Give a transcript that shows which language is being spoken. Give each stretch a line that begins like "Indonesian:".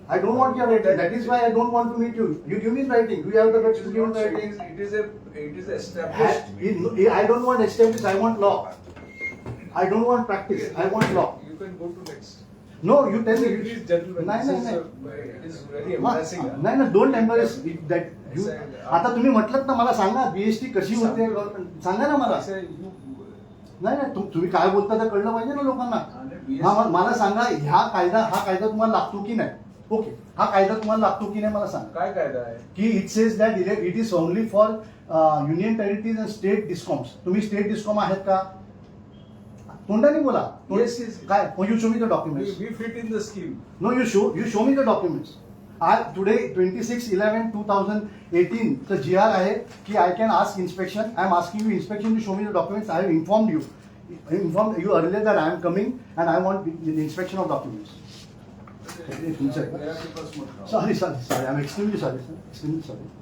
English: I don't want your writing. That is why I don't want to meet you. You give me writing. Do you have the guts to give me writing? It is established. I don't want established. I want law. I don't want practice. I want law. You can go to next. No, you tell me. Please, gentlemen.
Marathi: नाही.
English: It is very embarrassing. huh?
Marathi: नाही
English: don't embarrass that you
Marathi: आता तुम्ही म्हटलं ना मला सांगा BST कशी होते सांगा ना मला
English: Say you.
Marathi: नाही तुम्ही काय बोलता ते कळलं पाहिजे ना लोकांना आणि हा मला सांगा हा कायदा तुम्हाला लागतो की नाही ओके हा कायदा तुम्हाला लागतो की नाही मला सांगा काय कायदा आहे?
English: की it says that it is only for union territories and state discoms
Marathi: तुम्ही स्टेट डिस्कॉम आहेत का तोंडाने बोला
English: Yes, yes. काय you show me the documents We fit in the scheme. No, you show me the documents. Today 26/11/2018 the GR
Marathi: आहे की
English: I can ask inspection. I am asking you inspection to show me the documents. I have informed you earlier that I am coming and I want the inspection of documents. Sorry. I am extremely sorry, sir. Extremely sorry.